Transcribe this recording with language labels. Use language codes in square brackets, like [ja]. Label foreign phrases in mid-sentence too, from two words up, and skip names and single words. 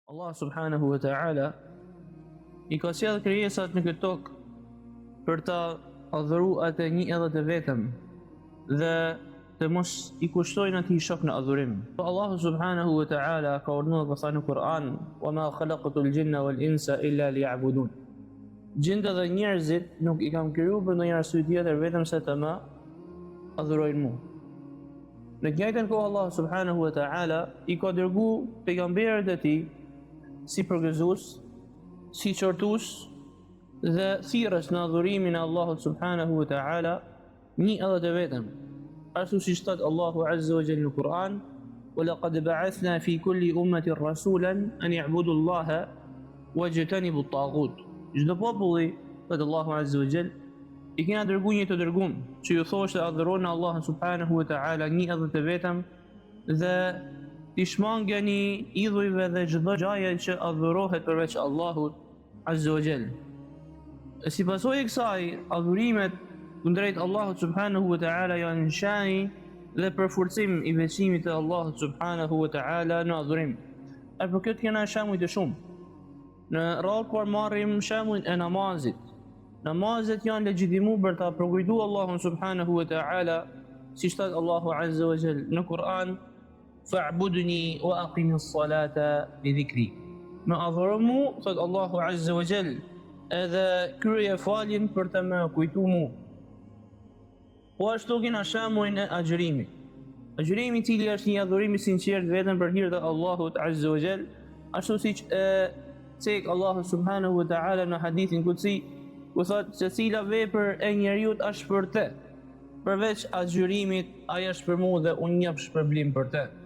[ar] الله سبحانه وتعالى [sq] I ka sjellë krijesat në këtë tokë për ta adhuruar atë një edhe të vetëm dhe të mos I kushtojnë atij shok në adhurim. Po [ar] الله سبحانه وتعالى [sq] ka urdhëruar pastaj në Kur'an: [ar] "وما خلقت الجن والإنس إلا ليعبدون." [sq] Gjindet dhe njerëzit nuk I kam krijuar për ndonjë arsye tjetër vetëm se të më adhurojnë mua. Në të njëjtën kohë [ar] الله سبحانه وتعالى [sq] I ka dërguar pejgamberët e tij si përgëzues, si qortues dhe thirrës në adhurimin e Allahut [ar] سبحانه وتعالى [sq] një edhe të vetëm. Ashtu siç thot Allahu [ar] عز وجل [sq] në Kur'an: [ar] "ولقد بعثنا في كل أمة رسولا أن اعبدوا الله واجتنبوا الطاغوت." [sq] Çdo populli, thot Allahu [ar] عز وجل, [sq] I kena dërguar një të dërguar që ju thoshte adhuroni Allahun [ar] سبحانه وتعالى [sq] një edhe të vetëm dhe Ti shmangeni idhujve dhe çdo gjaje që adhurohet përveç Allahut [ar] عز وجل. [sq] Si pasojë e kësaj, adhurimet kundrejt Allahut [ar] سبحانه وتعالى [sq] janë nshani dhe përforcim I besimit të Allahut [ar] سبحانه وتعالى [sq] në adhurim. E për këtë kena shembuj të shumë. Në radhë kur marrim shembullin e namazit. Namazet janë legjitimuar për ta përkujtuar Allahun [ar] سبحانه وتعالى, [sq] siç thot Allahu [ar] عز وجل [sq] në Kur'an: [ar] "فاعبدني وأقم الصلاة لذكري." [sq] Më adhuro mu, thot Allahu [ar] عز وجل, [sq] edhe krye faljen për të më kujtuar mu. Po ashtu kena shembullin e agjërimit. Agjërimi I cili është një adhurim I sinqert vetëm për hir të Allahut [ar] عز وجل, [sq] ashtu siç cek Allahu [ar] سبحانه وتعالى [sq] në hadithin kutsi, ku thot se cila vepër e njeriu është për të, përveç agjërimit, ai është për mua dhe unë jap shpërblim për të.